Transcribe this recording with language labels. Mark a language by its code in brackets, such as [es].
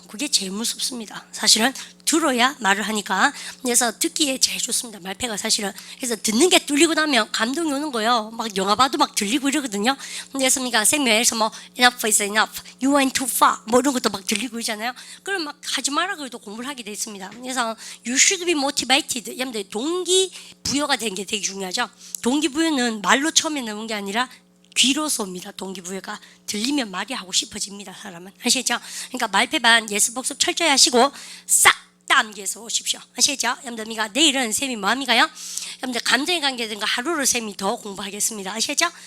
[ko] 그게 제일 무섭습니다. 사실은 들어야 말을 하니까. 그래서 듣기에 제일 좋습니다. 말패가 사실은. 그래서 듣는 게 뚫리고 나면 감동이 오는 거예요. 막 영화 봐도 막 들리고 이러거든요. 그래서 우리가 생명에서 뭐 [en] enough is enough, you went too far [ko] 뭐 이런 것도 막 들리고 있잖아요. 그럼 막 하지 마라 그래도 공부를 하게 돼 있습니다. 그래서 [en] you should be motivated. [ko] 여러분들 동기부여가 되는 게 되게 중요하죠. 동기부여는 말로 처음에 나온 게 아니라 귀로서 옵니다. 동기부여가. 들리면 말이 하고 싶어집니다. 사람은. 아시죠? 그러니까 말패반 예습복습 철저히 하시고 싹 다 암기해서 오십시오. 아시죠? 여러분들 내일은 쌤이 뭐합니까요? 여러분들 감정의 관계든가 하루를 쌤이 더 공부하겠습니다. 아시죠?